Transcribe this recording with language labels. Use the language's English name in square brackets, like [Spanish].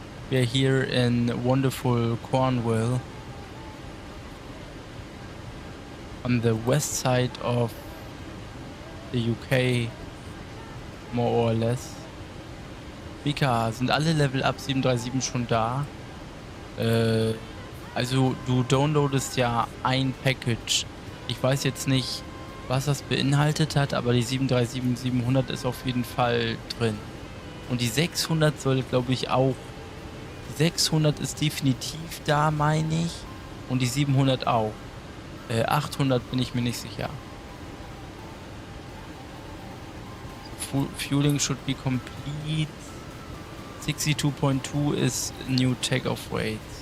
[English] We are here in wonderful Cornwall, on the west side of the UK, more or less. [German] Vika, sind alle Level Up 737 schon da? Also du downloadest ja ein Package. Ich weiß jetzt nicht, was das beinhaltet hat, aber die 737-700 ist auf jeden Fall drin. Und die 600 soll, glaube ich, auch. Die 600 ist definitiv da, meine ich. Und die 700 auch. 800 bin ich mir nicht sicher. [English] Fueling should be complete. 62.2 is new takeoff weight.